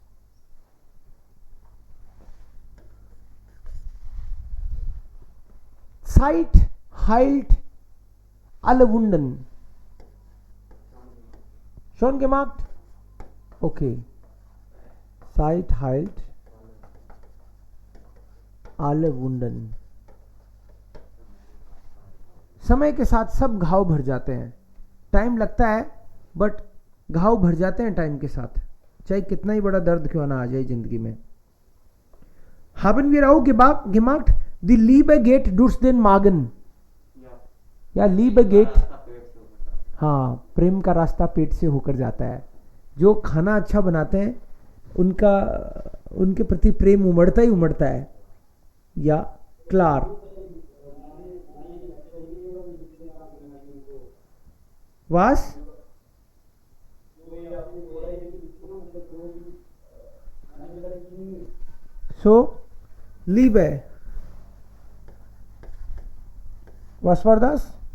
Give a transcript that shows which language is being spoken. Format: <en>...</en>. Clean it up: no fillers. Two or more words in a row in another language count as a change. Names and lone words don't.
<de>Zeit heilt alle Wunden. Schon gemacht? Okay. Zeit heilt alle Wunden.</de> <hi>समय के साथ सब घाव भर जाते हैं. टाइम लगता है बट घाव भर जाते हैं टाइम के साथ, चाहे कितना ही बड़ा दर्द क्यों ना आ जाए जिंदगी में.</hi> <de>Haben wir auch gemacht, die Liebe geht durch den Magen. या Liebe geht,</de> <hi>हाँ, प्रेम का रास्ता पेट से होकर जाता है. जो खाना अच्छा बनाते हैं उनके प्रति प्रेम उमड़ता ही उमड़ता है.</hi> <de>या क्लार Was? So, Liebe. Was war das?</de>